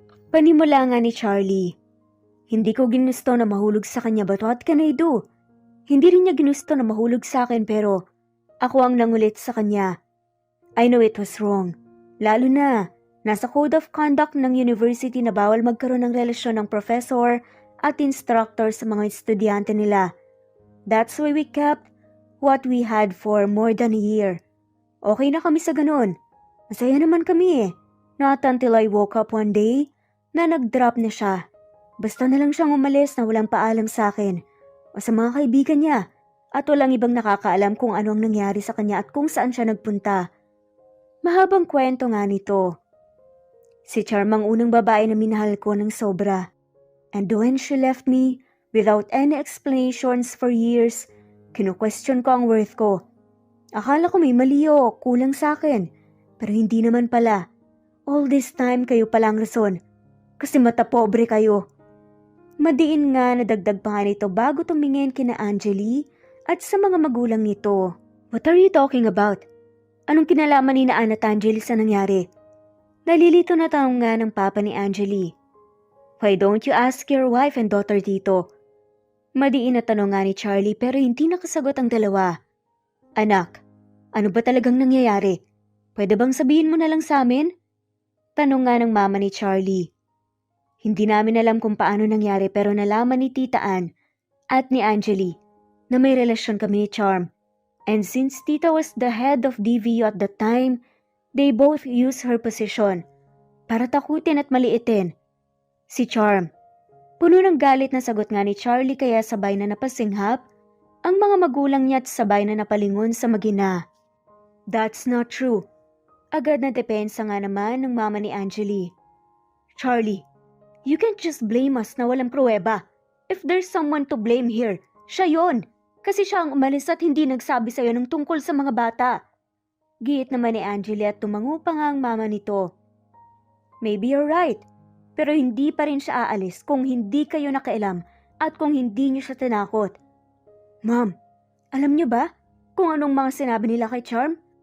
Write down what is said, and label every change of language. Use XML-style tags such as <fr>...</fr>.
<tl>Panimula nga ni Charlie. Hindi ko ginusto na mahulog sa kanya</tl> <en>but what can I do?</en> <tl>Hindi rin niya ginusto na mahulog sa akin pero ako ang nangulit sa kanya.</tl> <en>I know it was wrong.</en> <tl>Lalo na, nasa code of conduct ng university na bawal magkaroon ng relasyon ng professor at instructor sa mga estudyante nila.</tl> <en>That's why we kept what we had for more than a year.</en> <tl>Okay na kami sa ganun. Masaya naman kami eh.</tl> <en>Not until I woke up one day</en> <tl>na nag-drop na siya. Basta na lang siyang umalis na walang paalam sa akin o sa mga kaibigan niya. At walang ibang nakakaalam kung ano ang nangyari sa kanya at kung saan siya nagpunta. Mahabang kwento nga nito. Si Charm ang unang babae na minahal ko ng sobra.</tl> <en>And when she left me, without any explanations for years,</en> <tl>kinu-question ko ang worth ko. Akala ko may mali o kulang sa akin, pero hindi naman pala.</tl> <en>All this time</en> <tl>kayo palang rason, kasi mata pobre kayo. Madiin nga nadagdag pa nga nito bago tumingin kina Angeli at sa mga magulang nito.</tl> <en>What are you talking about?</en> <tl>Anong kinalaman ni na at Angeli sa nangyari? Nalilito na tanong nga ng papa ni Angeli.</tl> <en>Why don't you ask your wife and daughter dito?</en> <tl>Madiin na tanong nga ni Charlie pero hindi nakasagot ang dalawa. Anak, ano ba talagang nangyayari? Pwede bang sabihin mo na lang sa amin? Tanong nga ng mama ni Charlie. Hindi namin alam kung paano nangyari pero nalaman ni Tita Ann at ni Angeli na may relasyon kami ni Charm.</tl> <en>And since Tita was the head of DVU at that time, they both used her position</en> <tl>para takutin at maliitin si Charm. Puno ng galit na sagot nga ni Charlie kaya sabay na napasinghap ang mga magulang niya at sabay na napalingon sa magina.</tl> <en>That's not true.</en> <tl>Agad na depensa nga naman ng mama ni Angeli.</tl> <en>Charlie, you can't just blame us</en> <tl>na walang pruweba.</tl> <en>If there's someone to blame here,</en> <tl>siya yon. Kasi siya ang umalis at hindi nagsabi sa'yo ng tungkol sa mga bata. Giit naman ni Angeli at tumango pa nga ang mama nito.</tl> <en>Maybe you're right,</en> <tl>pero hindi pa rin siya aalis kung hindi kayo nakialam at kung hindi niyo siya tinakot. Ma'am, alam niyo ba kung anong mga sinabi nila kay Charm?</tl>